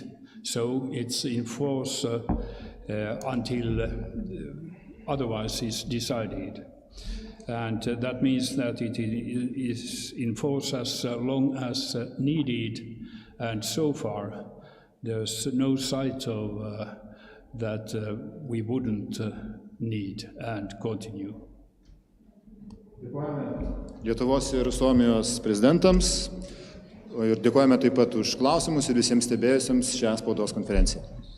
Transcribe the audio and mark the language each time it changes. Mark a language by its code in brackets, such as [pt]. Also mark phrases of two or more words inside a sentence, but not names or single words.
[en] So it's in force until otherwise is decided. And that means that it is in force as long as needed. And so far, there's no sight of that we wouldn't need and continue. [lt] Lietuvos ir Suomijos prezidentams ir dėkojame taip pat už klausimus ir visiems stebėjusiems šią spaudos konferenciją.